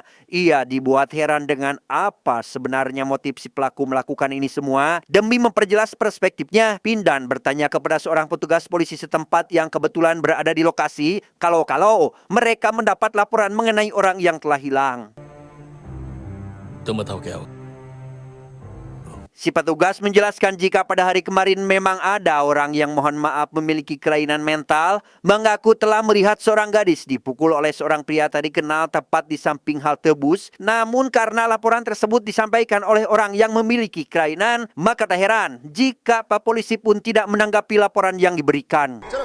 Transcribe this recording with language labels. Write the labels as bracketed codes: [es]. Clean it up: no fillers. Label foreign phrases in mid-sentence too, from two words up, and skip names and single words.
[id] Ia dibuat heran dengan apa sebenarnya motif si pelaku melakukan ini semua. Demi memperjelas perspektifnya, Pindan bertanya kepada seorang petugas polisi setempat yang kebetulan berada di lokasi, kalau mereka mendapat laporan mengenai orang yang telah hilang. [hi] तुम बताओ क्या हुआ [id] Si petugas menjelaskan jika pada hari kemarin memang ada orang yang mohon maaf memiliki kelainan mental, mengaku telah melihat seorang gadis dipukul oleh seorang pria tadi kenal tepat di samping halte bus. Namun karena laporan tersebut disampaikan oleh orang yang memiliki kelainan, maka tak heran jika Pak Polisi pun tidak menanggapi laporan yang diberikan.